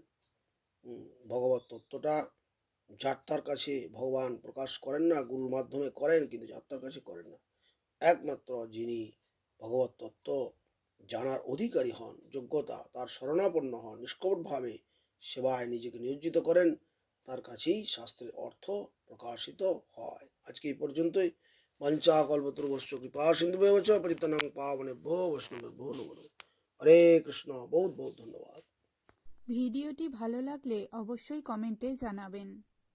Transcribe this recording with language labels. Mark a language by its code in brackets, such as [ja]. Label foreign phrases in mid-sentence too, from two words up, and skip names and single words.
[bn] ভগবত তত্ত্বটা যাত্রার কাছে ভগবান প্রকাশ করেন না, গুরুর মাধ্যমে করেন, কিন্তু যাত্রার কাছে করেন না। একমাত্র যিনি ভগবত তত্ত্ব জানার অধিকারী হন, যোগ্যতা, তার শরণাপন্ন হন, নিষ্কপটভাবে সেবায় নিজেকে নিয়োজিত করেন, তার কাছেই শাস্ত্রের অর্থ প্রকাশিত হয়। আজকে এই পর্যন্তই। [sa] পঞ্চা কল্পতরুভ্যশ্চ কৃপা সিন্ধুভ্যেব চ পতিতানাং পাবনেভ্যো বৈষ্ণবেভ্যো নমো নমঃ। [bn] হরে কৃষ্ণ। [hi] बहुत बहुत धन्यवाद। [bn] ভিডিওটি ভালো লাগলে অবশ্যই কমেন্টে জানাবেন।